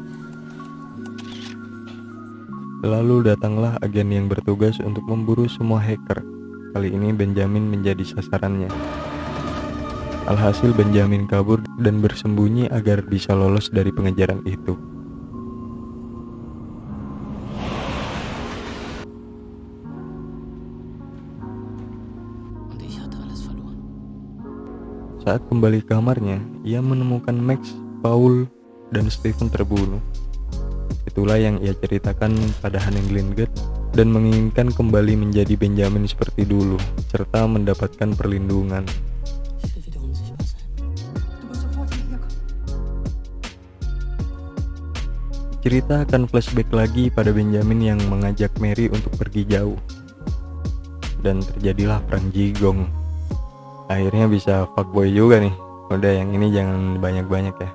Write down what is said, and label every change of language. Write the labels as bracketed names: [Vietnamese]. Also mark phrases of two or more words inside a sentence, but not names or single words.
[Indonesian] Lalu datanglah agen yang bertugas untuk memburu semua hacker. Kali ini Benjamin menjadi sasarannya. Alhasil Benjamin kabur dan bersembunyi agar bisa lolos dari pengejaran itu. [German] Und ich hatte alles verloren. [Indonesian] Saat kembali ke kamarnya, ia menemukan Max, Paul, dan Steven terbunuh. Itulah yang ia ceritakan pada Hanning Glingate dan menginginkan kembali menjadi Benjamin seperti dulu, serta mendapatkan perlindungan. [German] Ich will wieder unsichtbar sein. Du musst sofort hierher kommen. [Indonesian] Cerita akan flashback lagi pada Benjamin yang mengajak Mary untuk pergi jauh. Dan terjadilah perang Jigong. Akhirnya bisa fuckboy juga nih. Udah yang ini jangan banyak-banyak ya.